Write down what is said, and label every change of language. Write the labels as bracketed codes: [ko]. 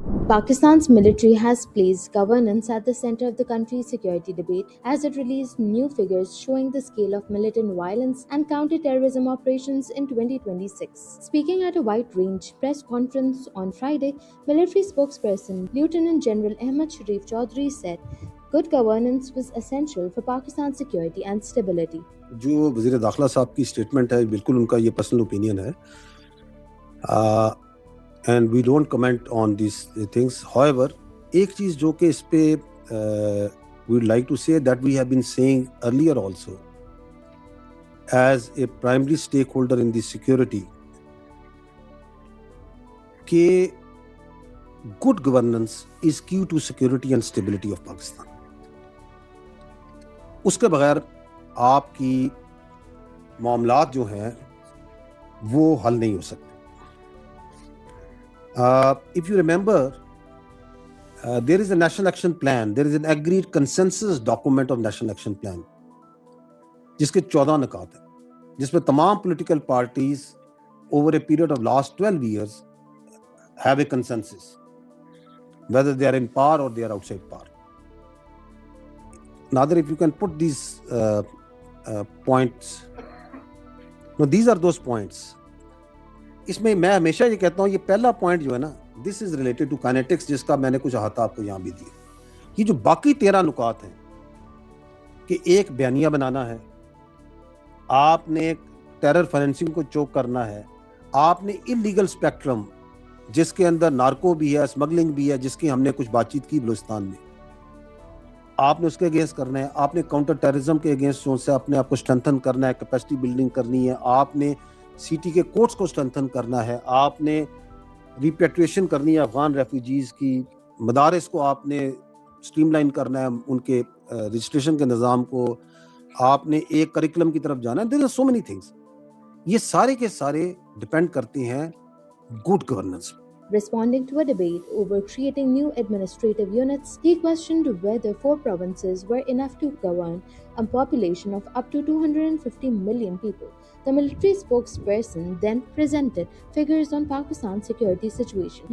[en] Pakistan's military has placed governance at the center of the country's security debate as it released new figures showing the scale of militant violence and counter-terrorism operations in 2026. Speaking at a wide range press conference on Friday, military spokesperson Lieutenant General Ahmad Sharif Chaudhry said good governance was essential for Pakistan's security and stability. [ur] جو وزیر داخلہ صاحب کی statement ہے بالکل ان کا یہ personal opinion ہے [en] And we don't comment on these things. however [ur] ایک چیز جو کہ اس پہ [en] We would like to say that we have been saying earlier also as a primary stakeholder in the security کہ good governance is key to security and stability of Pakistan. [ur] اس کے بغیر آپ کی معاملات جو ہیں وہ حل نہیں ہو سکتے. [en] If you remember, there is a National Action Plan, there is an agreed consensus document of National Action Plan [ur] جس کے 14 نکات ہیں, جس میں تمام [en] political parties over a period of last 12 years have a consensus, whether they are in power or they are outside power. Nader, if you can put these points. No, these are those points. [ur] اس میں میں ہمیشہ یہ کہتا ہوں یہ پہلا point جو ہے نا [en] this is related to kinetics [ur] جس کا میں نے کچھ احاطہ آپ کو یہاں بھی دیا. یہ جو باقی 13 نکات ہیں کہ ایک بیانیہ بنانا ہے, آپ نے ٹیرر فائنینسنگ کو چوک کرنا ہے, آپ نے انلیگل اسپیکٹرم جس کے اندر نارکو بھی ہے, اسمگلنگ بھی ہے, جس کی ہم نے کچھ بات چیت کی بلوچستان میں, آپ نے اس کے اگینسٹ کرنا ہے, آپ نے کاؤنٹر ٹیررزم کے اگینسٹ سے اپنے آپ کو اسٹرینتھن کرنا ہے, کیپیسٹی بلڈنگ کرنی ہے, آپ نے سی ٹی کے کورٹس کو اسٹرینتھن کرنا ہے, آپ نے ریپیٹریشن کرنی ہے افغان ریفیوجیز کی, مدارس کو آپ نے اسٹریم لائن کرنا ہے, ان کے رجسٹریشن کے نظام کو, آپ نے ایک کریکولم کی طرف جانا ہے. [en] There are so many things. [ur] یہ سارے کے سارے ڈپینڈ کرتے ہیں good governance. [en] Responding to a debate over creating new administrative units, he questioned whether 4 provinces were enough to govern a population of up to 250 million people. The military spokesperson then presented figures on Pakistan's security situation.